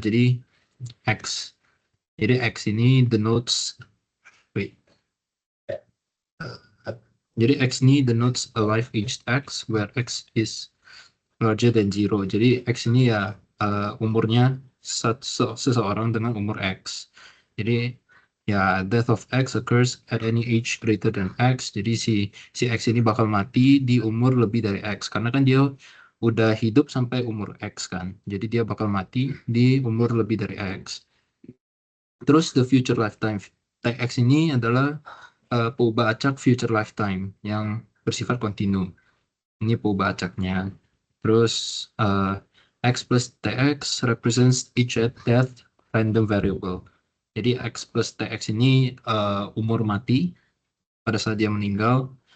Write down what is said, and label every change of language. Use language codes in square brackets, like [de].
[id] Jadi X. Jadi X ini denotes wait. Jadi X ini [en] denotes a life aged X where X is larger than 0. [id] Jadi X ini ya umurnya seseorang dengan umur X. Jadi ya [en] death of X occurs at any age greater than X. [id] Jadi si X ini bakal mati di umur lebih dari X karena kan dia udah hidup sampai umur X kan. Jadi dia bakal mati di umur lebih dari X. Terus [en] the future lifetime [id] TX ini adalah perubahan acak future lifetime yang bersifat kontinu. Ini perubahan acaknya. [en] Terus X plus TX represents each at death random variable. [id] Jadi X plus TX ini umur mati pada saat dia meninggal.